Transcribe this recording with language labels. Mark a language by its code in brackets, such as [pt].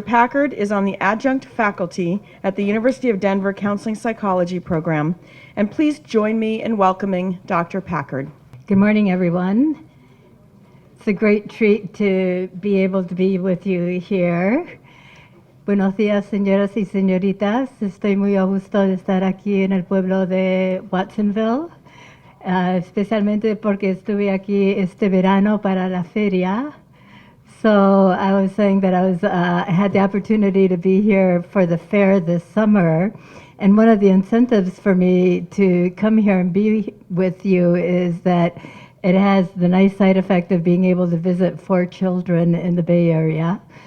[en] Packard is on the adjunct faculty at the University of Denver Counseling Psychology program, and please join me in welcoming Dr. Packard. Good morning, everyone. It's a great treat to be able to be with you here. [es] Buenos días, señoras y señoritas. Estoy muy a gusto de estar aquí en el pueblo de Watsonville, especialmente porque estuve aquí este verano para la feria. [en] So I was saying that I had the opportunity to be here for the fair this summer, and one of the incentives for me to come here and be with you is that it has the nice side effect of being able to visit 4 children in the Bay Area.